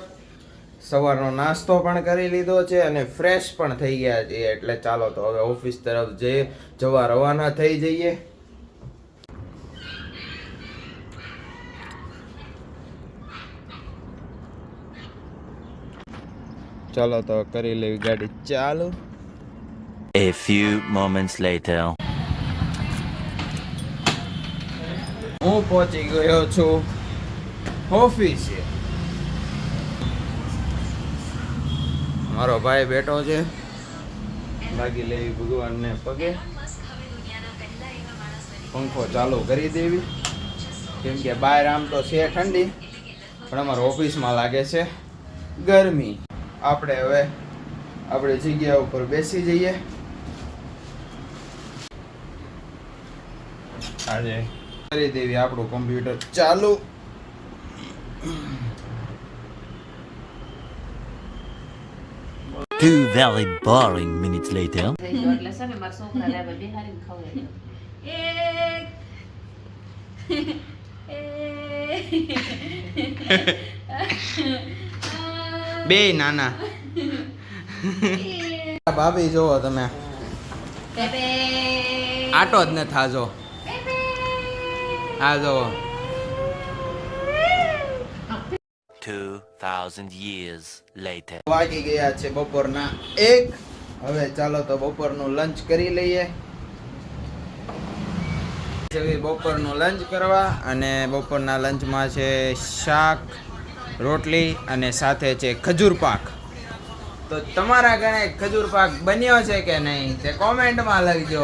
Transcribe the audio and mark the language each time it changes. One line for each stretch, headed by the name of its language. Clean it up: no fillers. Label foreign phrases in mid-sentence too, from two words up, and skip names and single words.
Gujarati: સવારનો નાસ્તો પણ કરી લીધો છે અને ફ્રેશ પણ થઈ ગયા છીએ, એટલે ચાલો તો હવે ઓફિસ તરફ જવા રવાના થઈ જઈએ. ચાલો તો કરી લેવી ગાડી ચાલુ.
English: A few moments later.
Gujarati: હું પહોંચી ગયો છું ઓફિસે. મારો ભાઈ બેઠો છે, લાગી લેવી ભગવાનને પગે. પંખો ચાલુ કરી દેવી, કેમ કે બહાર આમ તો છે ઠંડી, પણ અમારા ઓફિસમાં લાગે છે ગરમી. આપણે હવે આપણી જગ્યા ઉપર બેસી જઈએ. આજે કરી દેવી આપણું કમ્પ્યુટર ચાલુ.
English: Two very boring minutes later.
Gujarati: બે નાના ભાભી જોવો તમે, આટો જ ન થાજો. આ જોવો
English: 2000 years later.
Gujarati: વાગી ગયા છે બપોરના 1. હવે ચાલો તો બપોરનું લંચ કરી લઈએ. બપોરનું લંચ કરવા, અને બપોરના લંચમાં છે શાક, રોટલી અને સાથે છે ખજૂર પાક. તો તમારા ઘરે ખજૂર પાક બન્યો છે કે નહીં તે કોમેન્ટમાં લખજો.